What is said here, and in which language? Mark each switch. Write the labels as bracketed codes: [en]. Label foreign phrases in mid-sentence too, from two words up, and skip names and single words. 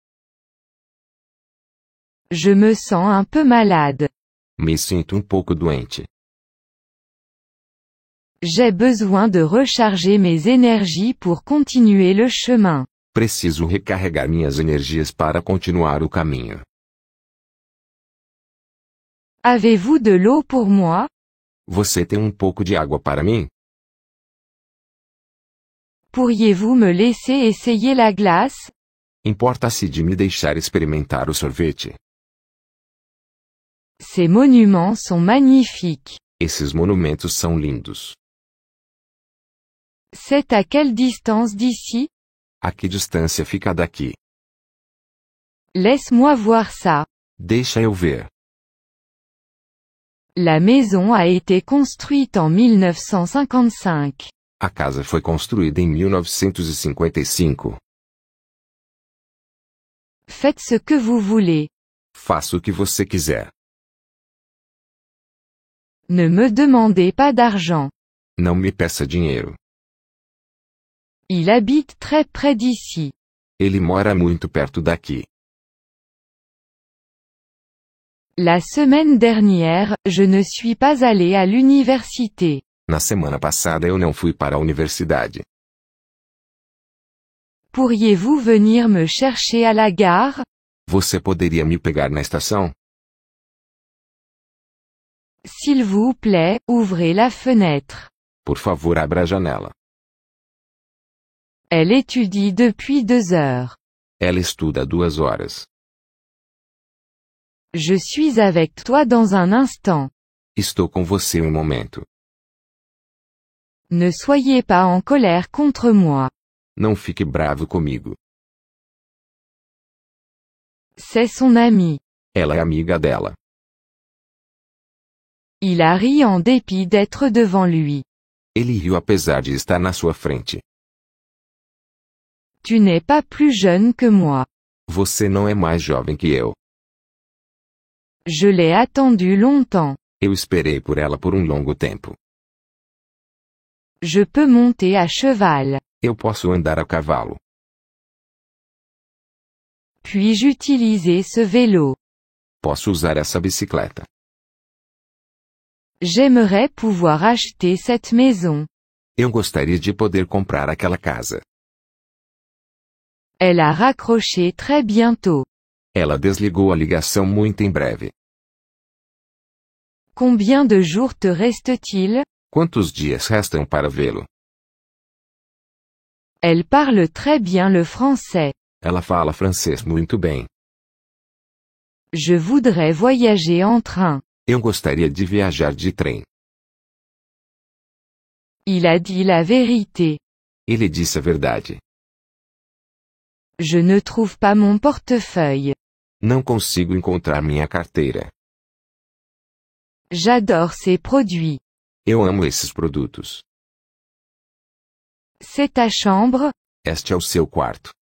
[fr] Je me sens un peu malade. [pt] Me sinto pouco doente. [fr] J'ai besoin de recharger mes énergies pour continuer le chemin. [pt] Preciso recarregar minhas energias para continuar o caminho. [fr] Avez-vous de l'eau pour moi? [pt] Você tem pouco de água para mim? [fr] Pourriez-vous me laisser essayer la glace? [pt] Importa-se de me deixar experimentar o sorvete? [fr] Ces monuments sont magnifiques. [pt] Esses monumentos são lindos. [fr] C'est à quelle distance d'ici? [pt] A que distância fica daqui? [fr] Laisse-moi voir ça. [pt] Deixa eu ver. [fr] La maison a été construite en 1955. [pt] A casa foi construída em 1955. [fr] Faites ce que vous voulez. [pt] Faça o que você quiser. [fr] Ne me demandez pas d'argent. [pt] Não me peça dinheiro. [fr] Il habite très près d'ici. [pt] Ele mora muito perto daqui. [fr] La semaine dernière, je ne suis pas allé à l'université. [pt] Na semana passada eu não fui para a universidade. [fr] Pourriez-vous venir me chercher à la gare? [pt] Você poderia me pegar na estação? [fr] S'il vous plaît, ouvrez la fenêtre. [pt] Por favor, abra a janela. [fr] Elle étudie depuis 2 heures. [pt] Ela estuda 2 horas. [fr] Je suis avec toi dans un instant. [pt] Estou com você um momento. [fr] Ne soyez pas en colère contre moi. [pt] Não fique bravo comigo. [fr] C'est son ami. [pt] Ela é amiga dela. [fr] Il a ri en dépit d'être devant lui. [pt] Ele riu apesar de estar na sua frente. [fr] Tu n'es pas plus jeune que moi. [pt] Você não é mais jovem que eu. [fr] Je l'ai attendu longtemps. [pt] Eu esperei por ela por um longo tempo. [fr] Je peux monter à cheval. [pt] Eu posso andar a cavalo. [fr] Puis-je utiliser ce vélo? [pt] Posso usar essa bicicleta. [fr] J'aimerais pouvoir acheter cette maison. [pt] Eu gostaria de poder comprar aquela casa. [fr] Elle a raccroché très bientôt. [pt] Ela desligou a ligação muito em breve. [fr] Combien de jours te reste-t-il? [pt] Quantos dias restam para vê-lo? [fr] Elle parle très bien le français. [pt] Ela fala francês muito bem. [fr] Je voudrais voyager en train. [pt] Eu gostaria de viajar de trem. [fr] Il a dit la vérité. [pt] Ele disse a verdade. [fr] Je ne trouve pas mon portefeuille. [pt] Não consigo encontrar minha carteira. [fr] J'adore ces produits. [pt] Eu amo esses produtos. [fr] C'est ta chambre? [pt] Este é o seu quarto.